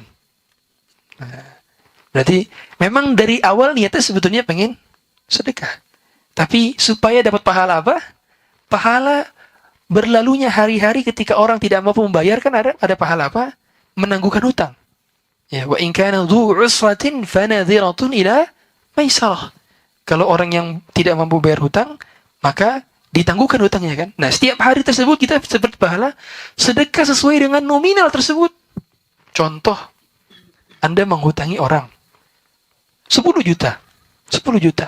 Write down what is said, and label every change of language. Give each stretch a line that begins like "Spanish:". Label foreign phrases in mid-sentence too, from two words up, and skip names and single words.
Indonesian: Nah, berarti memang dari awal niatnya sebetulnya pengen sedekah. Tapi supaya dapat pahala apa? Pahala berlalunya hari-hari ketika orang tidak mampu membayar, kan ada pahala apa? Menangguhkan hutang. Ya,
Arabic: وإن كان ذو عسرة فنظرة إلى ميسرة.
Indonesian: Kalau orang yang tidak mampu bayar hutang, maka ditangguhkan hutangnya kan. Nah, setiap hari tersebut kita seperti pahala sedekah sesuai dengan nominal tersebut. Contoh, Anda menghutangi orang 10 juta. 10 juta.